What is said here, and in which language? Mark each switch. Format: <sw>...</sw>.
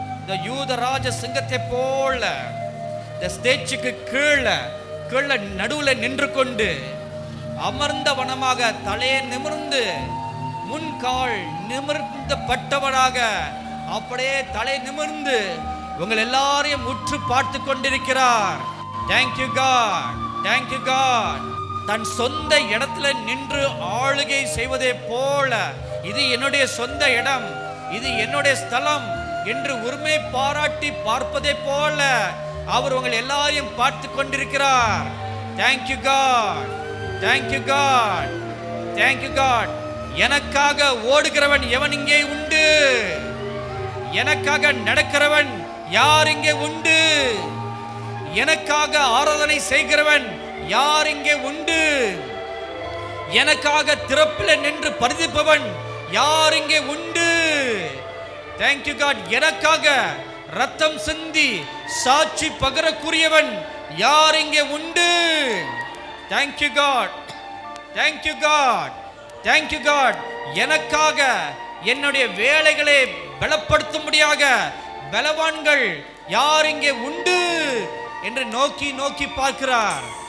<ta>இந்த யூத ராஜ சிங்கத்தை போல இந்த ஸ்டேஜுக்கு கீழே நடுவில் நின்று கொண்டு அமர்ந்த வனமாக தலையை நிமிர்ந்து முன்கால் நிமிர்ந்த பட்டவனாக அப்படியே தலை நிமிர்ந்து உங்கள் எல்லாரையும் உற்று பார்த்து கொண்டிருக்கிறார்.</ta> <en>Thank you God, thank you God.</en> <ta>தன் சொந்த இடத்துல நின்று ஆளுகை செய்வதே போல, இது என்னுடைய சொந்த இடம், இது என்னுடைய ஸ்தலம் என்று உரிமை பாராட்டி பார்ப்பதே போல அவர் உங்கள் எல்லாரையும் பார்த்து கொண்டிருக்கிறார்.</ta> <en>Thank you God, thank you God, thank you God.</en> <ta>எனக்காக ஓடுகிறவன் எவன் இங்கே உண்டு? எனக்காக நடக்கிறவன் யார் இங்கே உண்டு? எனக்காக ஆராதனை செய்கிறவன் யார் இங்கே உண்டு? எனக்காக திறப்பில் நின்று பரிதிப்பவன் யார் இங்கே உண்டு?</ta> <en>Thank you God.</en> <ta>எனக்காக ரத்தம் சிந்தி சாட்சி பகரக்கூடியவன் யார் இங்கே உண்டு?</ta> <en>Thank you God, thank you God, thank you God.</en> <ta>எனக்காக என்னுடைய வேலைகளை பலப்படுத்தும்படியாக பலவான்கள் யார் இங்கே உண்டு என்று நோக்கி நோக்கி பார்க்கிறார்.</ta>